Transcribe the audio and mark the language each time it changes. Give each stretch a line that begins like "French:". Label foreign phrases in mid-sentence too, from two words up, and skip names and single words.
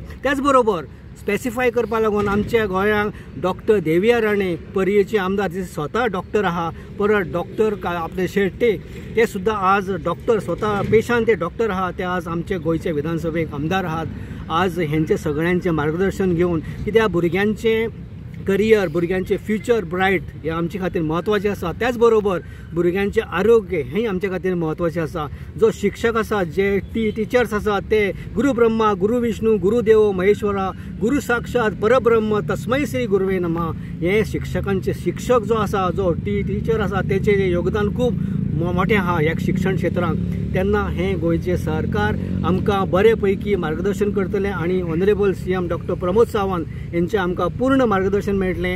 Konkani: त्याच बरोबर स्पेसिफाय करपा लागून आमच्या गोंयांत डॉक्टर देविया राणे पर्येचे आमदार, जे स्वता डॉक्टर आहा, परत डॉक्टर आपले शेट्टे ते सुद्धा आज डॉक्टर स्वता पेशान ते डॉक्टर आहा, ते आज आमचे गोंयचे विधानसभेक आमदार आहात. आज हेंचे सगळ्यांचे मार्गदर्शन घेवन कित्या भुरग्यांचे करियर, भुरग्यांचे
English: future bright
Konkani: हे आमचे खातीर म्हत्वाचें आसा. त्याच बरोबर भुरग्यांचे आरोग्य हें आमचे खातीर म्हत्वाचें आसा. जो शिक्षक आसा, जे टिचर्स आसात, ते
Sanskrit: गुरु ब्रह्मा गुरु विष्णू गुरुदेव महेश्वरा गुरु साक्षात परब्रह्म तस्मै श्री गुरुवे नमः.
Konkani: हे शिक्षकांचे शिक्षक जो आसा, जो टीचर आसा, तेचें जे योगदान खूब मोठें आहा ह्या शिक्षण क्षेत्रांत. तेन्ना हें गोंयचें सरकार आमकां बरे पैकी मार्गदर्शन करतलें आणि
English: honourable CM
Konkani: डॉक्टर प्रमोद सावंत हेंचें आमकां पूर्ण मार्गदर्शन मेळटलें.